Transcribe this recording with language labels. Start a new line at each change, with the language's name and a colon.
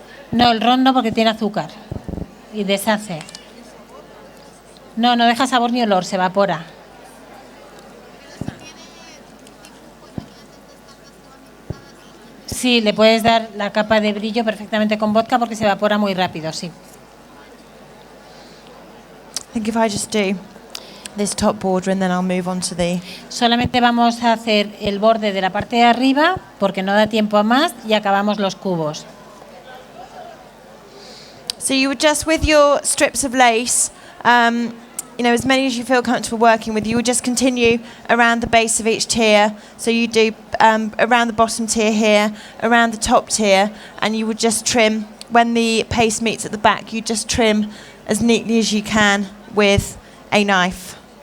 Spanish: No, el ron no, porque tiene azúcar y deshace. No deja sabor ni olor, se evapora. Sí, le puedes dar la capa de brillo perfectamente con vodka porque se evapora muy rápido, sí.
English: I think if I just do this top border and then I'll move on to the...
Spanish: Solamente vamos a hacer el borde de la parte de arriba porque no da tiempo a más y acabamos los cubos.
English: So you would just, with your strips of lace, as many as you feel comfortable working with, you would just continue around the base of each tier. So you do around the bottom tier here, around the top tier, and you would just trim. When the paste meets at the back, you just trim as neatly as you can with a knife.